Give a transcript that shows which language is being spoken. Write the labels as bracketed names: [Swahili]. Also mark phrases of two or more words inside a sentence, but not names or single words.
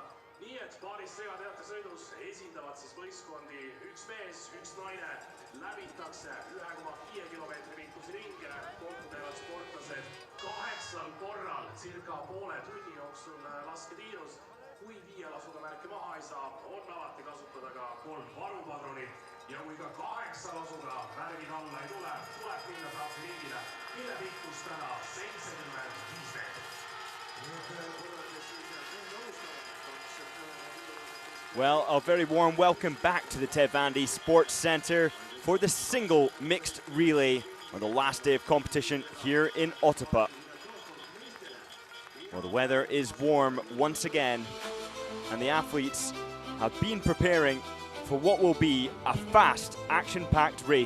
[Estonian] Nii et paaris segateate sõidus esindavad siis võistkondi üks mees, üks naine, läbitakse 1,5 kilomeetri pikkuse ringe, kokku teevad sportlased 8 korral circa poole tunni jooksul lasketiirus. Kui 5 lasuga märke maha ei saa, on alati kasutada ka 3 varupadronit ja kui ka 8 lasuga märgid alla ei tule, tuleb minna trahvi ringile, mille pikkus täna 75 meetrit. [English] Well, a very warm welcome back to the Ted Vandy Sports Centre for the single mixed relay on the last day of competition here in Otepää. Well, the weather is warm once again, and the athletes have been preparing for what will be a fast, action-packed race.